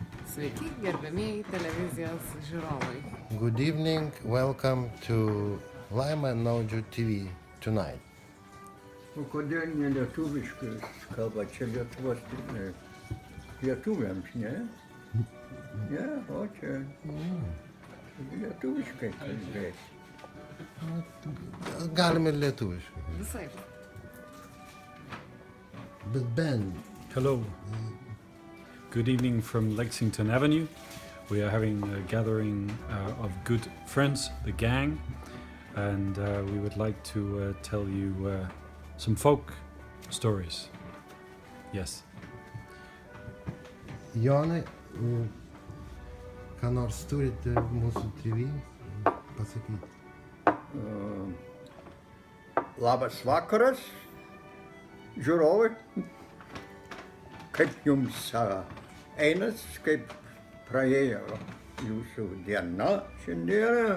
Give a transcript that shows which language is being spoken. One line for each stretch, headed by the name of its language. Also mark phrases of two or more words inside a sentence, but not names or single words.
Lithuanian: Sveiki, gerbėmieji televizijos žiūrovai.
English: Good evening, welcome to Laima and Naudžių TV tonight.
Lithuanian: O kodėl ne lietuviškai kalba? Čia Lietuvos lietuviams, ne? Ne, o čia lietuviškai kalbėti. Galim ir lietuviškai. Visai. Bet Ben,
English: Hello. Good evening from Lexington Avenue. We are having a gathering of good friends, the gang, and we would like to tell you some folk stories. Yes.
Lithuanian: Jonai, ką nors turite mūsų TV pasakyti? Labas vakaras, žiūrovai. Kaip jums einas, kaip praėjo jūsų diena šiandieną?